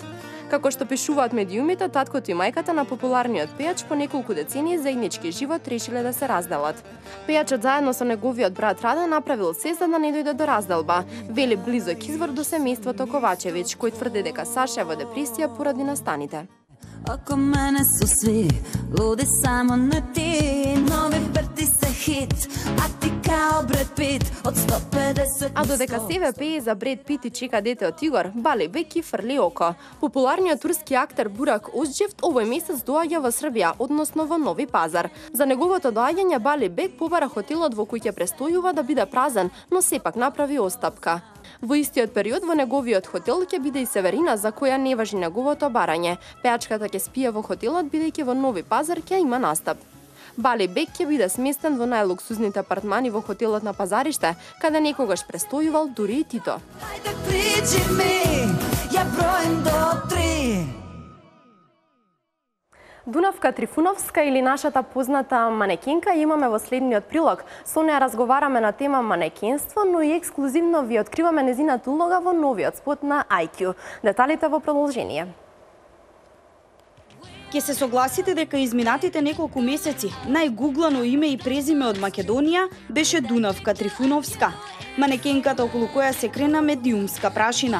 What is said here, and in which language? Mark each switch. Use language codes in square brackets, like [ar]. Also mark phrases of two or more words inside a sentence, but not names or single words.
[mk] Како што пишуваат медиумите, таткото и мајката на популарниот пејач по неколку децении заеднички живот решиле да се разделат. Пејачот заедно со неговиот брат Раде направил се за да не дојде до разделба, вели близок извор до семејството Ковачевиќ, кој тврди дека Саша е во депресија поради настаните. [sr] Oko mene su svi ludi, samo ne ti. Novi vrti se hit, a ti kao Brad Pitt od 150. [mk] А додека себе пее за Бред Пит и чека дете од Игор, Бали Бек ги фрли око. Популарниот турски актер Бурак Озџевт овој месец доаѓа во Србија, односно во Нови Пазар. За неговото доаѓање Бали Бек побара хотелот во кој ќе престојува да биде празен, но сепак направи остапка. Во истиот период во неговиот хотел ќе биде и Северина, за која не важи неговото барање. Пејачката ќе спие во хотелот бидејќи во Нови Пазар ќе има настап. Бали Бек ќе биде сместен во најлуксузните апартмани во хотелот на Пазариште, каде некогаш престојувал дури и Тито. [sr] Ајде приđi mi, ja brojim do 3. [mk] Дунавка Трифуновска или нашата позната манекенка имаме во следниот прилог. Со неа разговараме на тема манекенство, но и ексклузивно ви откриваме незината улога во новиот спот на IQ. Деталите во продолжение. Ке се согласите дека изминатите неколку месеци најгуглано име и презиме од Македонија беше Дунавка Трифуновска, манекенката околу која се крена медиумска прашина.